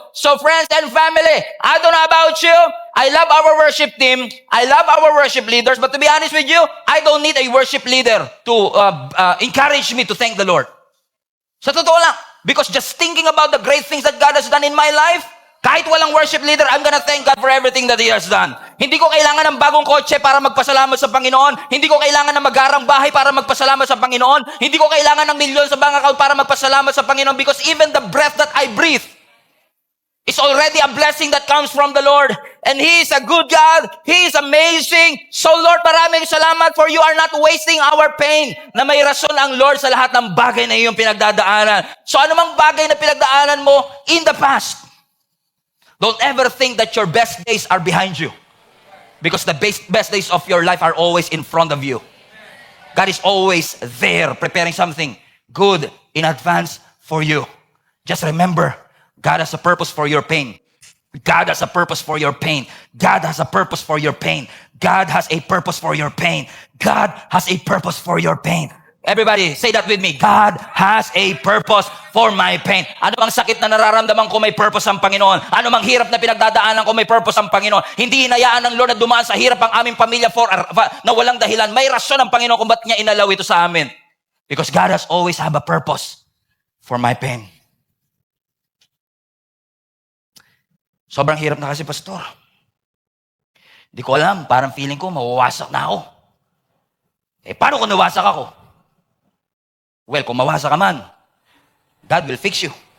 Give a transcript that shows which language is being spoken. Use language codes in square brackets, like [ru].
[en] So friends and family, I don't know about you, I love our worship team, I love our worship leaders, but to be honest with you, I don't need a worship leader to encourage me to thank the Lord. [tl] Sa totoo lang, [en] because just thinking about the great things that God has done in my life, [tl] kahit walang worship leader, [en] I'm gonna thank God for everything that He has done. [tl] Hindi ko kailangan ng bagong kotse para magpasalamat sa Panginoon. Hindi ko kailangan ng magarang bahay para magpasalamat sa Panginoon. Hindi ko kailangan ng milyon sa bank account para magpasalamat sa Panginoon, [en] because even the breath that I breathe is already a blessing that comes from the Lord. And He is a good God. He is amazing. So Lord, [tl] maraming salamat [en] for you are not wasting our pain. [tl] Na may rason ang Lord sa lahat ng bagay na iyong pinagdadaanan. [en] So [tl] anumang bagay na pinagdaanan mo [en] in the past, don't ever think that your best days are behind you. Because the best days of your life are always in front of you. God is always there, preparing something good in advance for you. Just remember, God has a purpose for your pain. God has a purpose for your pain. God has a purpose for your pain. God has a purpose for your pain. God has a purpose for your pain. Everybody, say that with me. God has a purpose for my pain. [tl] Ano bang sakit na nararamdaman ko, may purpose ang Panginoon. Ano mang hirap na pinagdadaanan ko, may purpose ang Panginoon. Hindi hinayaan ng Lord na dumaan sa hirap ang aming pamilya na walang dahilan. May rason ang Panginoon kung ba't niya inalaw ito sa amin. [en] Because God has always have a purpose for my pain. [tl] Sobrang hirap na kasi, Pastor. Hindi ko alam, parang feeling ko mawawasak na ako. Paano kung nawasak ako? Well, kung mawasa ka man, [en] God will fix you.